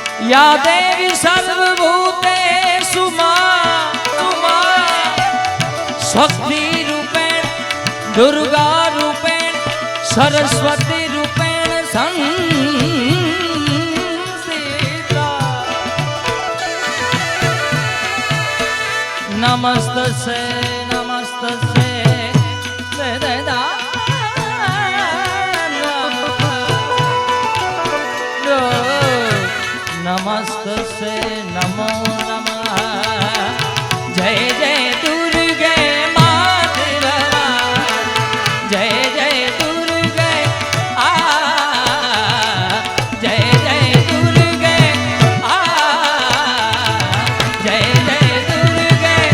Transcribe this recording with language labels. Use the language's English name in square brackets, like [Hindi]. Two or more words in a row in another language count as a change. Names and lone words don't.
[Sanskrit] या देवी सर्वभूतेषु शक्ति रूपेण दुर्गा रूपेण सरस्वती रूपेण संस्थिता नमस्तस्यै नमस्तस्यै नमस्तस्यै नमो नमः [Hindi] जय जय दुर्गे माते भवानी जय जय दुर्गे जय जय दुर्गे जय जय दुर्गे